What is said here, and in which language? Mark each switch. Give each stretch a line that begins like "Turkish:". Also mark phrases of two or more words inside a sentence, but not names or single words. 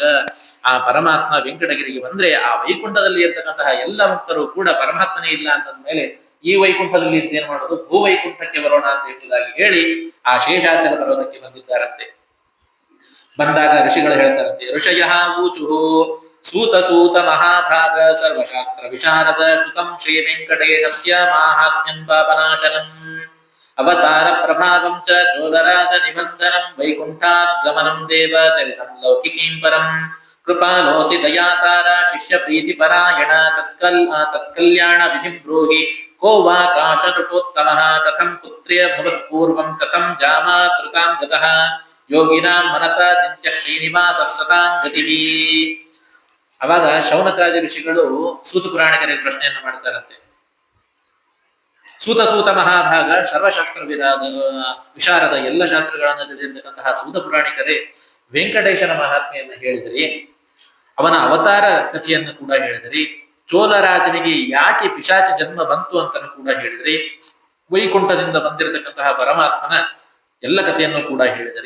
Kannada: ಆ ಪರಮಾತ್ಮ ವೆಂಕಟಗಿರಿಗೆ ಬಂದ್ರೆ ಆ ವೈಕುಂಠದಲ್ಲಿ ಇರ್ತಕ್ಕಂತಹ ಎಲ್ಲ ಮುಕ್ತರು ಕೂಡ ಪರಮಾತ್ಮನೇ ಇಲ್ಲ ಅಂತಂದ್ಮೇಲೆ ಈ ವೈಕುಂಠದಲ್ಲಿ ಇದ್ದೇನು ಮಾಡೋದು, ಭೂವೈಕುಂಠಕ್ಕೆ ಬರೋಣ ಅಂತ ಎಂಬುದಾಗಿ ಹೇಳಿ ಆ ಶೇಷಾಚಲ ಪರ್ವತಕ್ಕೆ ಬಂದಿದ್ದಾರಂತೆ. ಬಂದಾಗ ಋಷಿಗಳು ಹೇಳ್ತಾರಂತೆ,
Sanskrit: ಋಷಯ ಊಚುಹು ಸೂತ ಸೂತ ಮಹಾಭಾಗ ಸರ್ವಶಾಸ್ತ್ರ ವಿಶಾರದ ಶ್ರುತಂ ಶ್ರೀ ವೆಂಕಟೇಶಸ್ಯ ಮಾಹಾತ್ಮ್ಯಂ ಪಾಪನಾಶನಂ ಅವತಾರ ಪ್ರಭಾವಂ ಚ ಚೋದರಾಜ ನಿಬಂಧನಂ ವೈಕುಂಠಾತ್ ಗಮನಂ ದೇವ ಚರಿತಂ ಲೌಕಿಕೀಂ ಪರಂ ಕೃಪಾಲೋಸಿ ದಯಾಸಾರ ಶಿಷ್ಯ ಪ್ರೀತಿ ಪರಾಯಣ ತತ್ಕಲ್ಯಾಣ ವಿಧಿಂ ಬ್ರೂಹಿ ಕೋ ವಾ ಕಾಶಕೃತೋತ್ತಮಃ ಕಥಂ ಪುತ್ರ್ಯ ಭವತ್ಪೂರ್ವಂ ಕಥಂ ಜಾಮಾತೃತಾಂ ಗತಃ ಯೋಗಿನಾಂ ಮನಸಾ ಚಿಂತ್ಯ ಶ್ರೀನಿವಾಸ ಸತಾಂ ಗತಿಃ.
Kannada: ಅವಾಗ ಶೌನಕಾದಿ ಋಷಿಗಳು ಸೂತ ಪುರಾಣಿಕರಿಗೆ ಪ್ರಶ್ನೆಯನ್ನು ಮಾಡ್ತಾರಂತೆ.
Sanskrit: ಸೂತ ಸೂತ ಮಹಾಭಾಗ ಸರ್ವಶಾಸ್ತ್ರ ವಿಶಾರದ
Kannada: ಎಲ್ಲ ಶಾಸ್ತ್ರಗಳನ್ನು ತಿಳಿದಿರ್ತಕ್ಕಂತಹ ಸೂತ ಪುರಾಣಿಕರೇ ವೆಂಕಟೇಶನ ಮಹಾತ್ಮೆಯನ್ನು ಹೇಳಿದ್ರಿ, ಅವನ ಅವತಾರ ಕಥೆಯನ್ನು ಕೂಡ ಹೇಳಿದ್ರಿ, ಚೋಳರಾಜನಿಗೆ ಯಾಕೆ ಪಿಶಾಚಿ ಜನ್ಮ ಬಂತು ಅಂತನೂ ಕೂಡ ಹೇಳಿದ್ರಿ, ವೈಕುಂಠದಿಂದ ಬಂದಿರತಕ್ಕಂತಹ ಪರಮಾತ್ಮನ ಎಲ್ಲ ಕಥೆಯನ್ನು ಕೂಡ ಹೇಳಿದ್ರಿ.